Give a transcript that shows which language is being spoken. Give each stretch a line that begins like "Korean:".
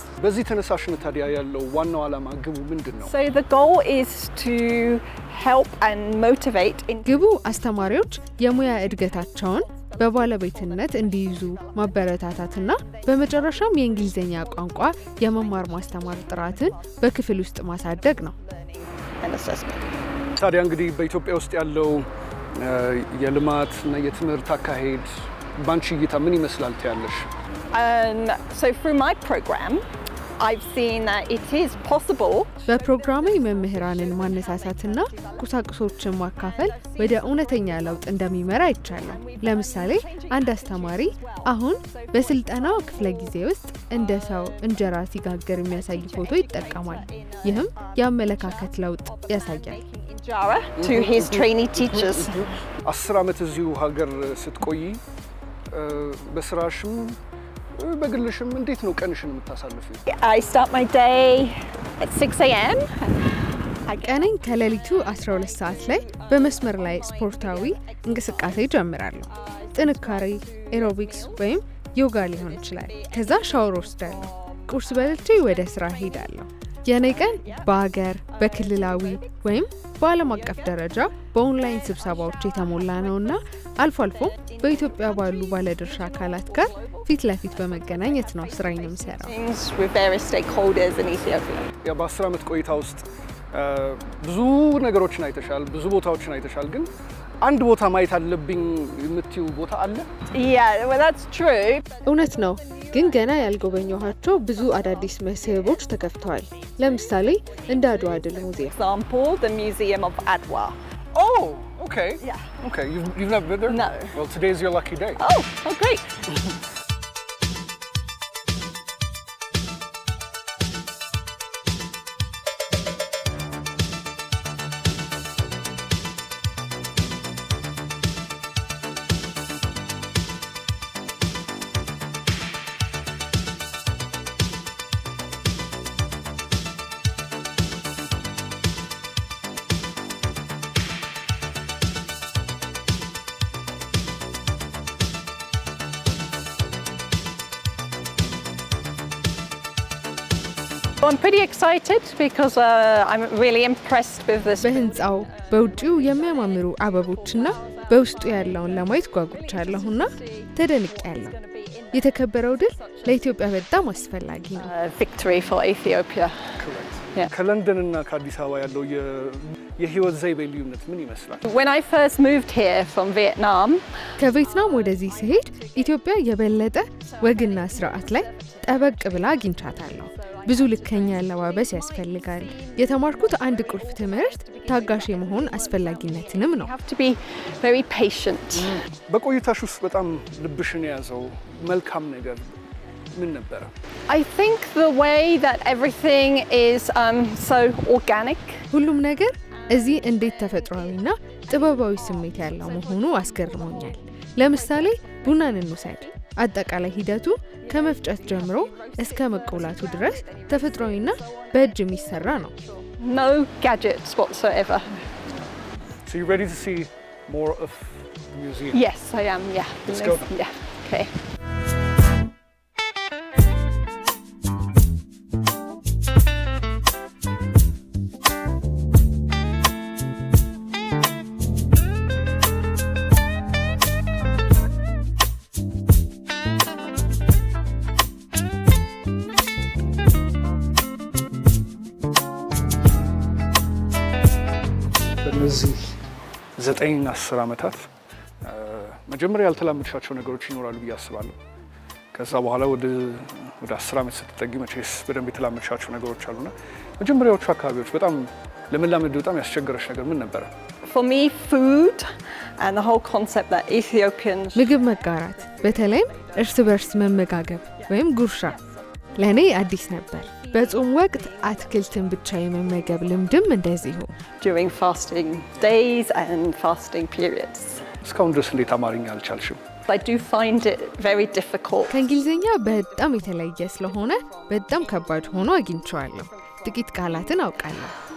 Amharic: በዚህ ተነሳሽነት ታዲያ ያለው ዋናው ዓላማ ግቡ ምንድነው?
English: So the goal is to help and motivate
Amharic: ግቡ አስተማሪዎች የሙያ እድገታቸውን በባለቤትነት እንዲይዙ ማበረታታትና በመጨረሻም የእንግሊዝኛ ቋንቋ የመማር ማስተማር ጥራትን በክፍል ውስጥ ማሳደግ ነው።
English: and assessment.
Amharic: ታዲያ እንግዲህ በኢትዮጵያ ውስጥ ያለው የልማት እና የትምህርት አካሄድ ባንቺ እይታ ምን ይመስላል ታያለሽ?
English: So through my program I've seen that it is possible
Amharic: በፕሮግራሜ መምህራንን ማነሳሳትና ቁሳቁሶችን ማካፈል ወደ እውነተኛ ለውጥ እንደሚመራ ይቻላል። ለምሳሌ አንድ አስተማሪ አሁን በስልጠናው ክፍለ ጊዜ ውስጥ እንደ ሰው እንጀራ ሲጋገር የሚያሳይ ፎቶ ይጠቀማል። ይህም የአመለካከት ለውጥ ያሳያል።
English: Jara to his trainee teachers.
Amharic: 10 ዓመት እዚሁ ሀገር ስትቆይ በስራሽም በግልሽም እንዴት ነው ቀንሽን የምታሳልፊው?
English: I start my day at 6 a.m.
Amharic: ቀኔን ከሌሊቱ 12 ሰዓት ላይ በመስመር ላይ ስፖርታዊ እንቅስቃሴ ጀምራለሁ። ጥንካሬ፣ ኤሮቢክስ ወይም ዮጋ ሊሆን ይችላል። ከዛ ሻወር ወስዳለሁ። ቁርስ በልቼ ወደ ስራ ሄዳለሁ። የኔ ቀን በአገር በክልላዊ ወይም በዓለም አቀፍ ደረጃ በኦንላይን ስብሰባዎች የተሞላ ነውና አልፎ አልፎ በኢትዮጵያ ባሉ ባለድርሻ አካላት ጋር ፊት ለፊት በመገናኘት ነው ስራዬን የምሰራው።
English: with various stakeholders in Ethiopia.
Amharic: ያ በ10 ዓመት ቆይታ ውስጥ ብዙ ነገሮችን አይተሻል፣ ብዙ ቦታዎችን አይተሻል። ግን አንድ ቦታ ማየት አለብኝ የምትዩ ቦታ አለ?
English: Yeah, well that's true.
Amharic: እውነት ነው። ግን ገና ያልጎበኘኋቸው ብዙ አዳዲስ መስህቦች ተከፍተዋል። ለምሳሌ እንደ አድዋ ድል ሙዚየም።
English: Example, the Museum of Adwa. Oh, okay. Yeah. Okay, you've never been there? No. Well, today's your lucky day. Oh, great. I'm pretty excited because I'm really impressed with this.
Amharic: በህንጻው በውጪው የሚያማምሩ አበቦችና በውስጡ ያለውን ለማየት ጓጉቻለሁና ተደንቄያለሁ። የተከበረው ድል ለኢትዮጵያ በጣም አስፈላጊ ነው።
English: Victory for Ethiopia. Yeah.
Amharic: ከለንደን እና ከአዲስ አበባ ያለው የህይወት ዘይቤ ልዩነት ምን ይመስላል?
English: When I first moved here from Vietnam,
Amharic: ከቪየትናም ወደዚህ ስሄድ ኢትዮጵያ የበለጠ ወግና ስርዓት ላይ ጠበቅ ብላ አግኝቻታለሁ። ብዙ ልከኛ አለባበስ ያስፈልጋል። የተማርኩት አንድ ቁልፍ ትምህርት ታጋሽ የመሆን አስፈላጊነትንም ነው።
English: You have to be very patient.
Amharic: በቆይታሽ ውስጥ በጣም ልብሽን የያዘው መልካም ነገር ምን ነበር?
English: I think the way that everything is so organic.
Amharic: ሁሉም ነገር እዚህ እንዴት ተፈጥሯዊና ጥበባዊ ስሜት ያለው መሆኑ አስገርሞኛል። ለምሳሌ ቡናን እንውሰድ። አጠቃላይ ሂደቱ ከመፍጨት ጀምሮ እስከ መቆላቱ ድረስ ተፈጥሯዊና በእጅ የሚሰራ ነው።
English: No gadgets whatsoever. So you're ready to see more of the museum? Yes, I am. Yeah. Let's go then. Yeah. Okay.
Amharic: በዚህ 9-10 ዓመታት መጀመሪያ ያልተላመድሻቸው ነገሮች ይኖራሉ ብዬ አስባለሁ። ከዛ በኋላ ወደ 10 ዓመት ስትጠጊ መቼስ በደንብ የተላመድሻቸው ነገሮች አሉና መጀመሪያዎቹ አካባቢዎች በጣም ለመላመድ በጣም ያስቸገረሽ ነገር ምን ነበር?
English: For me, food and the whole concept that Ethiopians
Amharic: ምግብ መጋራት በተለይም እርስ በርስ መመጋገብ ወይም ጉርሻ ለኔ አዲስ ነበር። በጾም ወቅት አትክልትን ብቻ የመመገብ ልምድም እንደዚሁ።
English: during fasting days and fasting periods.
Amharic: እስካሁን ድረስ እንዴት አማርኛ አልቻልሽም?
English: I do find it very difficult.
Amharic: ከእንግሊዝኛ በጣም የተለየ ስለሆነ በጣም ከባድ ሆኖ አግኝቼዋለሁ። ጥቂት ቃላትን አውቃለሁ።